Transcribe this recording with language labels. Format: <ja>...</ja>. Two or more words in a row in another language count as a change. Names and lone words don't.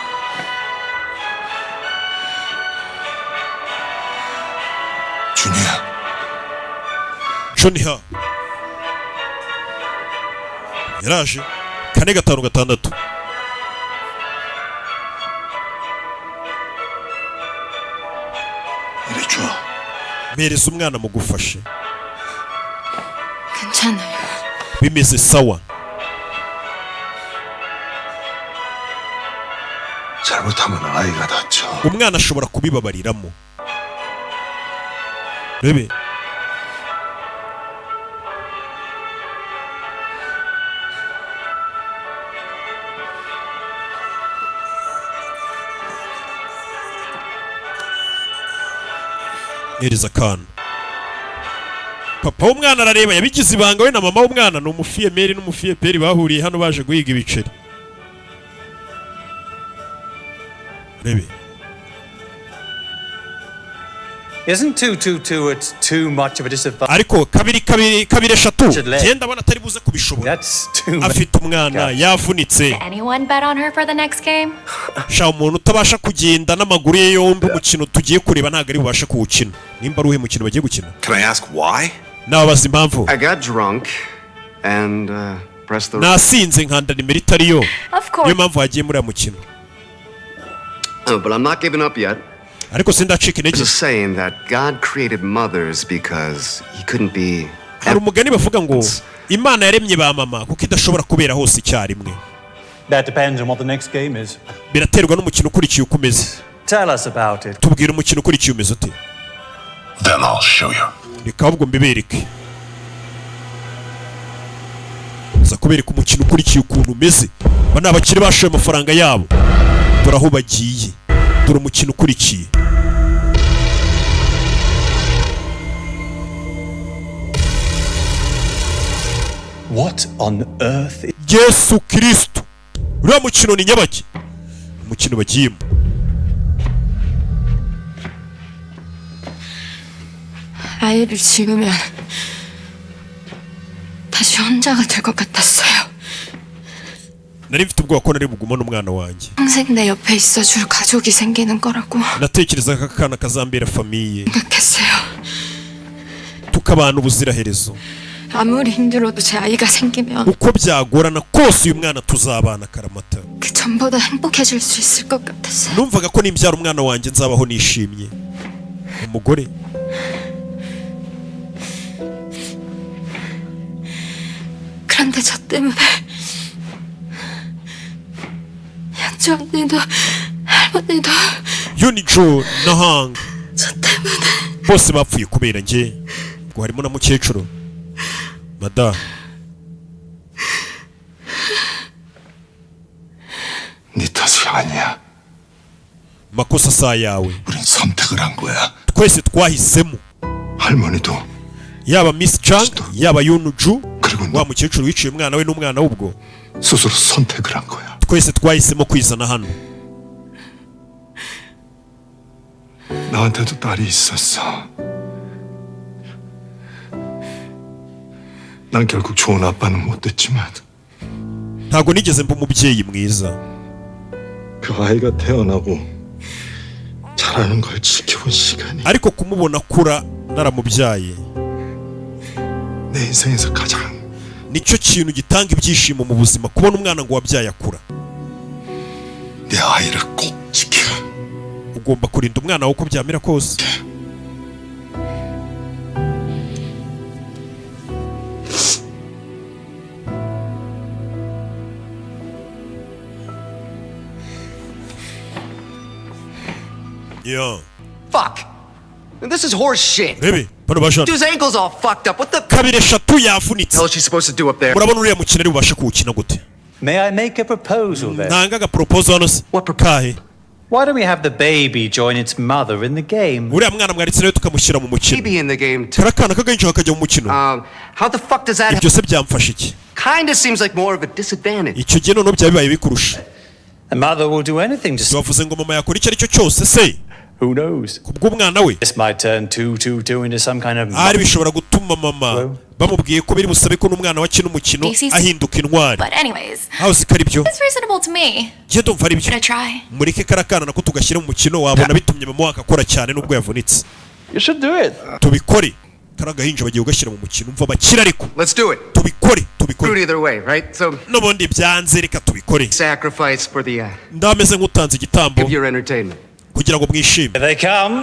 <rw>Junior yaraje 4-5-6 mereza umwana mugufashe</rw> <ko>괜찮아요.</ko> <rw>bimeze sawa</rw> <ko>잘못하면 아이가 다쳐.</ko> <rw>umwana ashobora kubibabariramo rebe hereza akana papa w'umwana arareba yabigize ibanga we na mama w'umwana ni umufiyemeri n'umufiyeperi bahuriye hano baje guhiga ibiceri rebe</rw> <en>Isn't 222 it's too much of a disadvantage?</en> <rw>ariko kabiri eshatu genda abona atari buze kubishobora</rw> <en>That's too</en> <rw>afite umwana yavunitse</rw> <en>Anyone bet on her for the next game?</en> <rw>sha umuntu utabasha kugenda n'amaguru ye yombi umukino tugiye kureba ntabwo ari bubashe kuwukina nimba ari uhe mukino bagiye gukina</rw> <en>Can I ask why?</en> <rw>nababaza impamvu</rw> <en>I got drunk and pressed the.</en> <rw>nasinze nkanda nimero itariyo</rw> <en>Of</en> <rw>niyo</rw> <en>course.</en> <rw>mpamvu hagiye muri aya mukino</rw> <en>But I'm not giving up yet.</en> <rw>ariko sindacika intege</rw> <en>There's a saying that God created mothers because He couldn't be.</en> <rw>hari umugani bavuga ngo imana yaremye ba mama kuko idashobora kubera hose icyarimwe</rw> <en>That depends on what the next game is.</en> <rw>biraterwa n'umukino ukurikiye uko umeze</rw> <en>Tell us about it.</en> <rw>tubwire umukino ukurikiye umeze ute</rw> <en>Then I'll show you.</en> <rw>reka ahubwo mbibereke ndaza kubereka umukino ukurikiye ukuntu umeze. Aba ni abakire bashoye amafaranga yabo, dore aho bagiye, dore umukino ukurikiye.</rw> <en>What on earth?</en> <rw>Yesu Kristo, uriya mukino ni nyabaki? Umukino bagiyemo.</rw> <ko>아이를 지우면 다시 혼자가 될 것 같았어요.</ko> <rw>nari mfite ubwoba ko nari bugumane umwana wanjye.</rw> <ko>평생 내 옆에 있어줄 가족이 생기는 거라고</ko> <rw>natekerezaga ko akana kazambera famiye,</rw> <ko>생각했어요.</ko> <rw>tukabana ubuziraherezo.</rw> <ko>아무리 힘들어도 제 아이가 생기면</ko> <rw>uko byagorana kose uyu mwana tuzabana akaramata.</rw> <ko>그 전보다 행복해질 수 있을 것 같았어요.</ko> <rw>numvaga ko nimbyara umwana wanjye nzabaho nishimye. umugore</rw> <ko>그런데 저 때문에 현주 언니도 할머니도</ko> <rw>Yunijo na Hang</rw> <ko>저 때문에</ko> <rw>bose bapfuye kubera njye. ubwo harimo na mukecuru. mada,</rw> <ko>네 탓이 아니야.</ko> <rw>makosa si ayawe.</rw> <ko>우린 선택을 한 거야.</ko> <rw>twese twahisemo,</rw> <ko>할머니도</ko> <rw>yaba Miss Jang yaba Yunju</rw> <ko>그리고</ko> <rw>wa</rw> <ko>너</ko> <rw>mukecuru wiciye umwana we n'umwana w'ubwo.</rw> <ko>스스로 선택을 한 거야.</ko> <rw>twese twahisemo kwizana hano.</rw> <ko>나한테도 딸이 있었어. 난 결국 좋은 아빠는 못 됐지만</ko> <rw>ntabwo nigeze mba umubyeyi mwiza.</rw> <ko>그 아이가 태어나고 자라는 걸 지켜본 시간이</ko> <rw>ariko kumubona akura naramubyaye</rw> <ko>내 인생에서 가장</ko> <rw>nicyo kintu gitanga ibyishimo mu buzima, kubona umwana ngo wabyaye akura.</rw> <ko>내 아이를 꼭 지켜.</ko> <rw>ugomba kurinda umwana wawe uko byamera kose.</rw> <en>Yeah. Fuck. This is horse shit.</en> <rw>rebe bano bashana</rw> <en>Dude's ankle's all fucked up. What the</en> <rw>kabiri eshatu yavunitse.</rw> <en>hell is she supposed to do up there?</en> <rw>murabona uriya mukino ari bubashe kuwukina gute?</rw> <en>May I make a proposal then?</en> <rw>ntanga agaproposal hano se.</rw> <en>What proposal?</en> <rw>kahe</rw> <en>Why don't we have the baby join its mother in the game?</en> <rw>uriya mwana mwaritse nawe tukamushyira mu mukino.</rw> <en>Maybe in the game too.</en> <rw>kari akana k'agahinja kakajya mu mukino.</rw> <en>How the fuck does that</en> <rw>ibyo se byamfasha iki?</rw> <en>kinda seems like more of a disadvantage.</en> <rw>icyo gihe noneho byaba bibaye bikurusha.</rw> <en>The mother will do anything to.</en> <rw>bavuze ngo mama yakora icyo ari cyo cyose se</rw> <en>Who knows?</en> <rw>kubw'umwana we.</rw> <en>This might turn 222 into some kind of.</en> <rw>ari bishobora gutuma mama bamubwiye ko biri busabe ko n'umwana we akina umukino ahinduka intwari.</rw> <en>But anyways,</en> <rw>aho uzi ko ari byo?</rw> <en>it's reasonable to me.</en> <rw>njye ndumva ari byo.</rw> <en>Should I try?</en> <rw>mureke karakana nako tugashyira mu mukino, wabona bitumye mama wakakora cyane n'ubwo yavunitse.</rw> <en>You should do it.</en> <rw>tubikore. kari agahinja bagiye kugashyira mu mukino, umva bakira ariko</rw> <en>Let's do it.</en> <rw>tubikore</rw> <en>Screwed</en> <rw>tubikore.</rw> <en>either way, right? So</en> <rw>n'ubundi byanze reka tubikore.</rw> <en>sacrifice for the</en> <rw>ndameze nk'utanze igitambo</rw> <en>of your entertainment.</en> <rw>kugira ngo mwishime.</rw> <en>Here they come.</en>